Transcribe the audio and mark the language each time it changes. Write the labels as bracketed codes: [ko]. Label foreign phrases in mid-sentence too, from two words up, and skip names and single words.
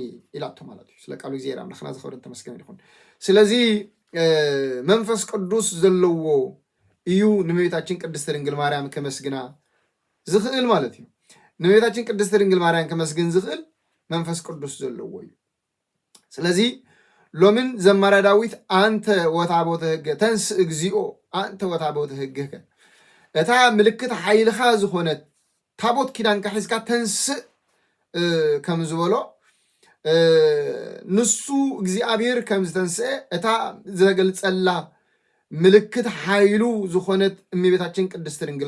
[ti] ኢላቶ ማለት እዩ ስለ ቃሉ እግዚአብሔር አምላኽና ዝኸበረን ተመስገን ይሁን ስለዚ መንፈስ ቅዱስ ዘለዎ እዩ ንእመቤታችን ቅድስት ድንግል ማርያም ከመስግና ዝኽእል ማለት እዩ ንእመቤታችን ቅድስት ድንግል ማርያም ከመስግን ዝኽእል መንፈስ ቅዱስ ዘለዎ እዩ ስለዚ ሎምን ዘማራ ዳዊት [gez] አንተ ወታቦተ ሕገ ተንስ እግዚኦ አንተ ወታቦተ ሕገከ [ti] እታ ምልክት ሓይልኻ ዝኾነት ታቦት ኪዳን ካሒዝካ ተንስእ ከም ዝበሎ ንሱ እግዚአብሔር ከም ዝተንስአ እታ ዘገልጸላ ምልክት ሓይሉ ዝኾነት እመቤታችን ቅድስት ድንግል